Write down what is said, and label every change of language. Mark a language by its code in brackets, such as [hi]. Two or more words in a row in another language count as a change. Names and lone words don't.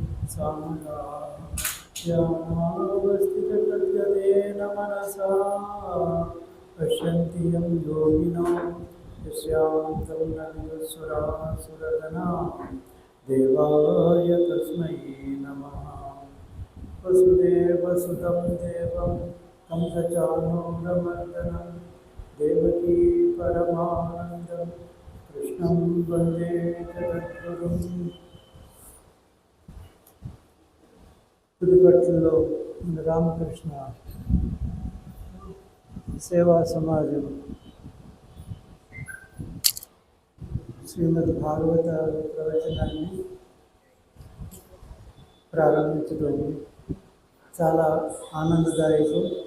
[sa] सामगास्थितगद्गदेन मनसा पश्यन्ति यं योगिनो यस्यान्तं न विदुःसुरासुरगणा देवाय तस्मै नमः। वसुदेवसुतं देवं कंसचाणूरमर्दनं देवकी परमानन्दं कृष्णं वन्दे जगद्गुरुं। [te] పుదుపట్లలో రామకృష్ణ సేవా సమాజం శ్రీమద్ భాగవత ప్రవచనాన్ని ప్రారంభించడం చాలా ఆనందదాయకం.